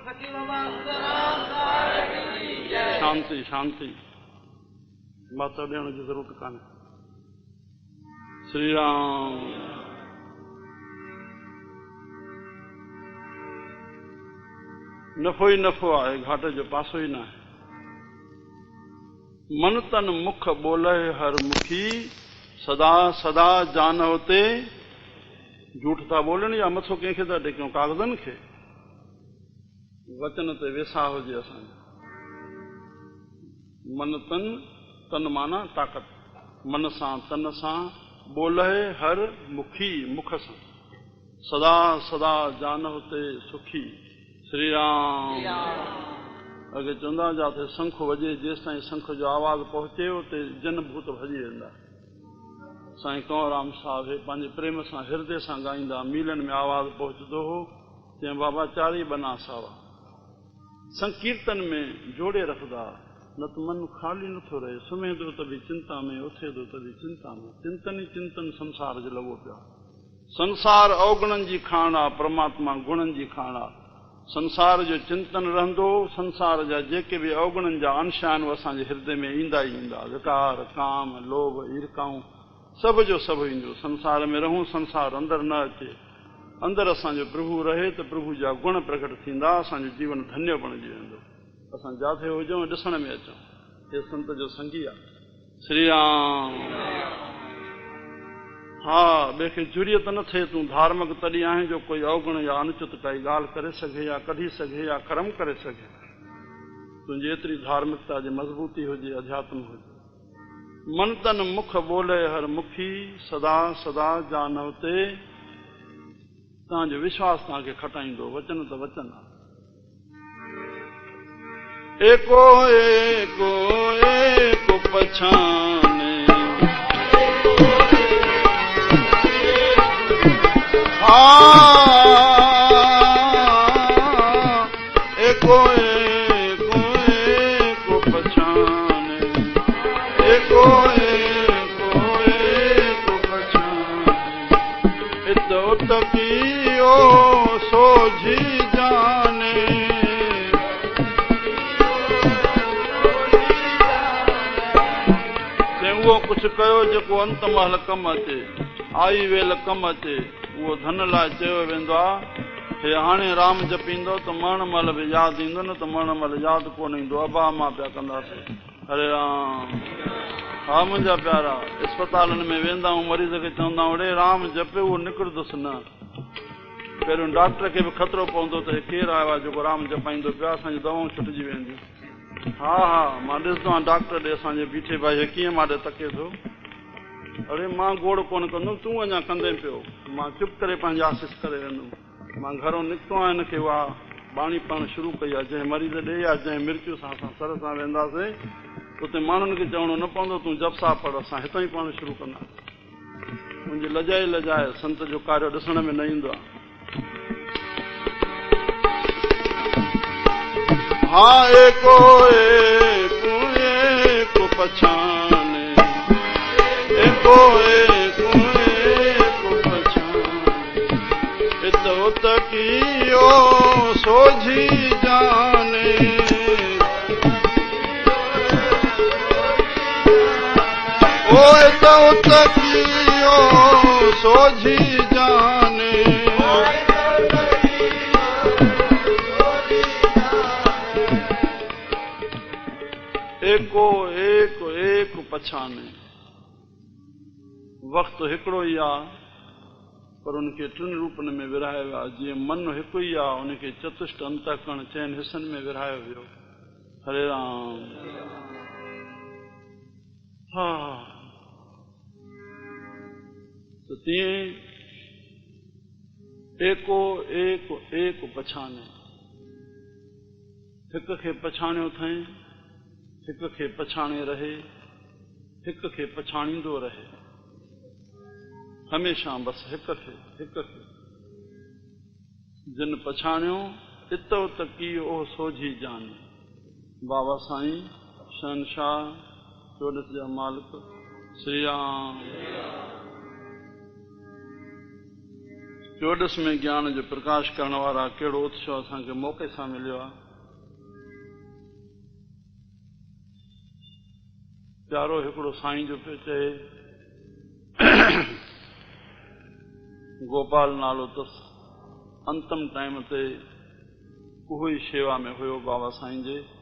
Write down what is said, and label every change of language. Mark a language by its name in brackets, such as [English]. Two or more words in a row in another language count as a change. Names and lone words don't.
[Sindhi] शांति शांति, माता ॾियण जी ज़रूरत कान्हे। श्री राम। नफ़ो ई नफ़ो आहे, घाटे जो पासो ई न आहे। मन तन मुख बोले हर मुखी, सदा सदा जान होते। झूठ था बोलनि या मथो कंहिंखे था टेकियूं, कागज़नि खे। वचन ते वेसा हुजे असांजो। मन तन, तन माना ताक़त, मन सां तन सां, बोले हर मुखी, मुख सां, सदा सदा जान होते सुखी। श्री राम। अॻे चवंदा जाते शंख वॼे, जेसिताईं शंख जो आवाज़ पहुचे उते जन भूत भॼी वेंदा। साईं कंवरराम साहिब पंहिंजे प्रेम सां हृदय सां ॻाईंदा, मीलनि में आवाज़ पहुचंदो हो, चई बाबा चारी बना सावा। संकीर्तन में जोड़े रखदा, न त मन ख़ाली नथो रहे, सुम्हे थो त बि चिंता में, उथे थो त बि चिंता में, चिंतन ई चिंतन संसार जो लॻो पियो। संसार अवगुणनि जी खाण आहे, परमात्मा गुणनि जी खाण आहे। संसार जो चिंतन रहंदो, संसार जा जेके बि अवगुणनि जा अंश आहिनि उहे असांजे हृदय में ईंदा ई ईंदा। विकार, काम, लोभ, ईर्खाऊं, सभ जो सभु ईंदो। संसार में रहूं, संसार अंदरि न अचे। अंदरि असांजो प्रभु रहे त प्रभु जा गुण प्रकट थींदा, असांजो जीवन धन्य बणिजी वेंदो। असां जिथे हुजूं ॾिसण में अचूं। ये संत जो संगी आहे। श्री राम। हा, ॿिए खे जुरियत न थिए तूं धार्मिक तॾहिं आहीं जो कोई अवगुण या अनुचित काई ॻाल्हि करे सघे या कढी सघे या कर्म करे सघे। तुंहिंजी एतिरी धार्मिकता जी मज़बूती हुजे, अध्यात्म हुजे। मन तन मुख बोले हर मुखी सदा सदा जानवते। तव्हांजो विश्वास तव्हांखे खटाईंदो, वचन त वचन आहे। एको एको एको पछाने एको एको एको पछाने एको एको एको पछाने इतो तकियो सोझी जाने। उहो कुझु कयो जेको अंत महल कमु अचे, आई वेल कमु अचे। उहो धन लाइ चयो वेंदो आहे, हे हाणे राम जपींदो त मरण महिल बि यादि ईंदो, न त मरण महिल यादि कोन ईंदो। अबा मां पिया कंदासीं हरे राम। हा मुंहिंजा प्यारा, अस्पतालनि में वेंदा आहियूं, मरीज़ खे चवंदा आहियूं रे राम जपे, उहो निकिरंदुसि न। पहिरियों डॉक्टर खे बि ख़तरो पवंदो त केरु आयो आहे जेको राम जपाईंदो पियो, असांजी दवाऊं छुटिजी वेंदियूं। हा हा, मां ॾिसंदो आहियां डॉक्टर ॾे असांजे बीठे भाई कीअं मां ॾे तके थो। अरे मां गोड़ कोन कंदुमि, तूं अञा कंदे पियो। मां चुप करे पंहिंजी आसीस करे वेंदुमि। मां घरों निकितो आहियां, हिनखे उहा बाणी पढ़णु शुरू कई आहे। जंहिं मरीज़ ॾे या जंहिं मृत्यु सां असां सर सां वेंदासीं, उते माण्हुनि खे चवणो न पवंदो तूं जप सां पढ़, असां हितां ई पढ़णु शुरू कंदासीं। मुंहिंजी लजाए लजाए संत जो कार्य ॾिसण में न ईंदो आहे। हा एको एको एको पछाने एको एको एको पछाने इतो तकियो सोझी जाने। ओ इतो तकियो सोझी जाने। एको एक एक पछाने। वक़्तु हिकिड़ो ई आहे, पर उनखे टिनि रूपनि में विरहायो आहे। जीअं मन हिकु ई आहे, उनखे चतुष्ट अंतःकरण चइनि हिसनि में विरहायो वियो। हरे राम। हा, त तीअं एको एक एक पछाने। हिक खे पछाणियो अथई, हिक खे पछाणे रहे, हिक खे पछाणींदो रहे। हमेशा बसि हिक खे हिक खे। जिन पछाणियो इतो तकी ओ सोझी जाने। बाबा साईं शहनशाह चोॾस जा मालिक श्री राम। चोॾस में ज्ञान जो प्रकाश करण वारा कहिड़ो उत्सव असांखे मौक़े सां मिलियो आहे। प्यारो हिकिड़ो साईं जो पियो चए, गोपाल नालो अथसि। अंतम टाइम ते उहो ई शेवा में हुयो बाबा साईं जे।